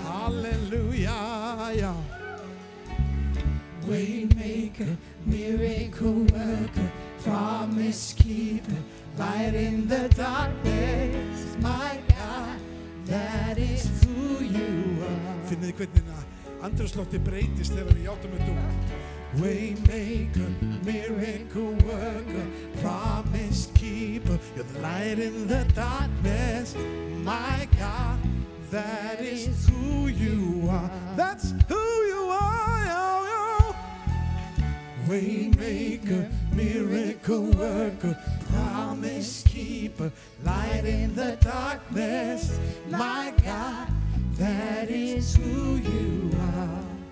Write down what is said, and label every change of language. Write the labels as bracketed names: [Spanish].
[English] Hallelujah. Waymaker, miracle worker, promise keeper, light in the darkness, my God, that is who you are. [Icelandic] Finnið hvernig andrúmsloftið breytist þegar við játum þetta út. [English] Waymaker, miracle worker, promise keeper, you're the light in the darkness, my God, that is who you are. That's who you are, yo, yo. Waymaker, miracle worker, promise keeper, light in the darkness, my God, that is who you are.